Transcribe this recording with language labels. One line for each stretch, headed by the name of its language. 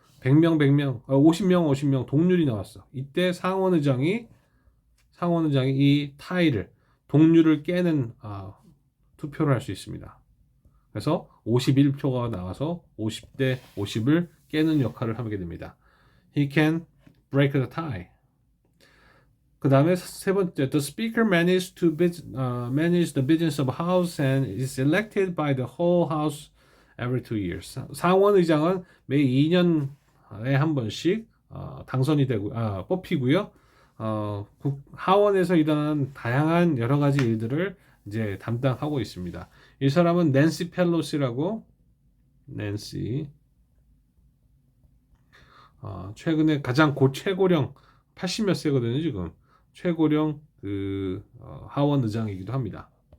Korean: 100명, 50명 동률이 나왔어. 이때 상원의장이 이 타이를 동률을 깨는 투표를 할 수 있습니다. 그래서 51표가 나와서 50대 50을 깨는 역할을 하게 됩니다.
English: He can break the tie.
Korean: 그 다음에 세 번째,
English: the speaker manage the business of house and is elected by the whole house every 2 years.
Korean: 상원 의장은 매 2년에 한 번씩 당선이 되고 뽑히고요. 하원에서 일어나는 다양한 여러 가지 일들을 이제 담당하고 있습니다. 이 사람은 낸시 펠로시라고 낸시 최근에 가장 최고령 80몇 세거든요 지금 최고령 하원 의장이기도 합니다.